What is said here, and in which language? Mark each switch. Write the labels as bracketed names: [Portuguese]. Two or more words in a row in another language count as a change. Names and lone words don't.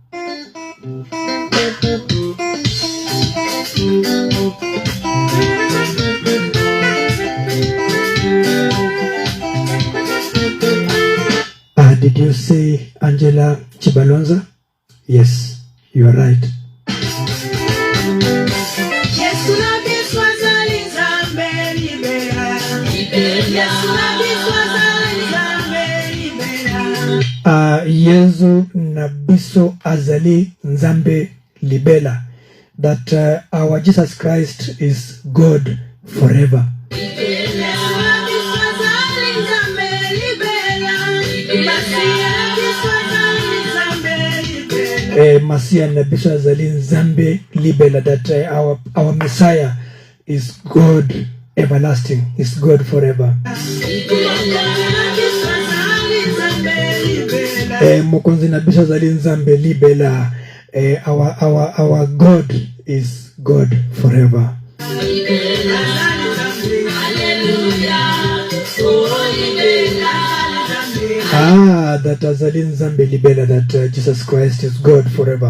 [English] Did you say Angela Chibalonza? Yes, you are right. [Lingala] Yesu na biso azali nzambe libela. [English] That our Jesus Christ is God forever. [Lingala] Masia na biso azali nzambe libela. [English] That our Messiah is God everlasting, is God forever. [Lingala] Mokonzi na biso azali nzambe libela. [English] Our God is God forever. [Lingala] That azali nzambe libela, [English] that Jesus Christ is God forever.